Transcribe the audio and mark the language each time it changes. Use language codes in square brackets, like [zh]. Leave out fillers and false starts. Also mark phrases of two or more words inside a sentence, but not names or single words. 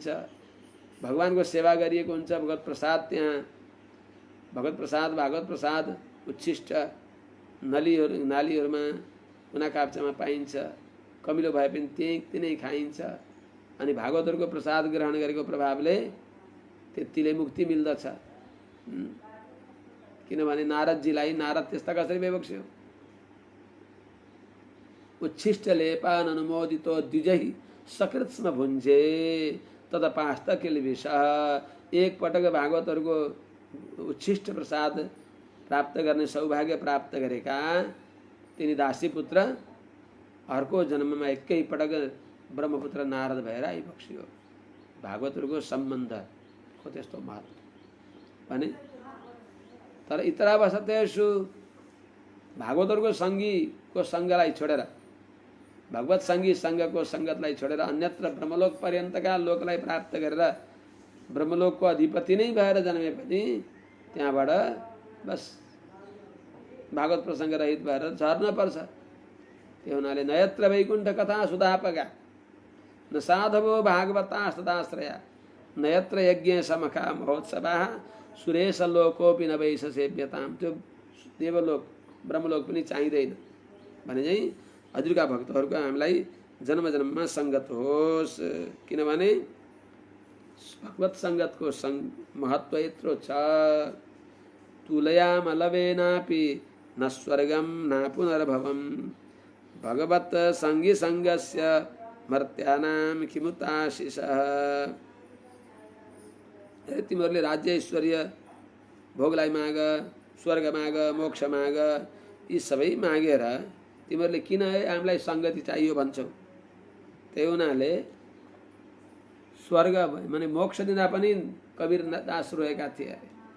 [ne] भगवानको सेवा गरिएको हुन्छ, भगवत प्रसाद त्यहाँ भगवत प्रसाद भागवत प्रसाद उच्छिष्ट नालीहरूमा कुना काप्चामा पाइन्छ। कमिलो भए पनि त्यही नै खाइन्छ अनि भागवतहरूको प्रसाद ग्रहण गरेको प्रभावले त्यतिले मुक्ति मिल्दछ। किनभने नारदजीलाई नारद त्यस्ता कसरी बेबक्स्यो। [sa] उच्छिष्ट लेपान अनुमोदितो द्विजहि सकृत्स्म भुञ्जे तदपास्त किलविष। [ne] एक पटक भागवतहरूको उच्छिष्ट प्रसाद प्राप्त गर्ने सौभाग्य प्राप्त गरेका तिनी दासी पुत्र अर्को जन्ममा एकै पटक ब्रह्मपुत्र नारद भएर आइबक्सियो। भागवतहरूको सम्बन्ध को त्यस्तो महत्त्व भने। तर [sa] इतरा वसतेषु [ne] भागवतहरूको सङ्गीको सङ्गलाई छोडेर भगवत सङ्गी सङ्गको सङ्गतलाई छोडेर अन्यत्र ब्रह्मलोक पर्यन्तका लोकलाई प्राप्त गरेर ब्रह्मलोकको अधिपति नै भएर जन्मे पनि त्यहाँबाट बस भागवत प्रसङ्ग रहित भएर झर्न पर्छ। [sa] त्यो हुनाले नयत्र वैकुण्ठ कथा सुधापगा न साधवो भागवतास्तदाश्रया नयत्र यज्ञ समखा महोत्सवा सुरेश लोकोपि न वैश सेव्यताम। [ne] त्यो देवलोक ब्रह्मलोक पनि चाहिँदैन भने चाहिँ हजुरका भक्तहरूको हामीलाई जन्म जन्ममा सङ्गत होस्। किनभने भगवत सङ्गतको महत्त्व यत्रो छ। [sa] तुलयाम लवेनापि न स्वर्गम न पुनर्भवम भगवत सङ्गी सङ्गस्य मर्त्यानाम किमुताशिषः। [ne] तिमीहरूले राज्य ऐश्वर्य भोगलाई माग, स्वर्ग माग, मोक्ष माग, यी सबै मागेर तिमीहरूले किन हामीलाई सङ्गति चाहियो भन्छौ। त्यही हुनाले स्वर्ग माने मोक्ष दिँदा पनि कबीर दास रोएका थिए अरे।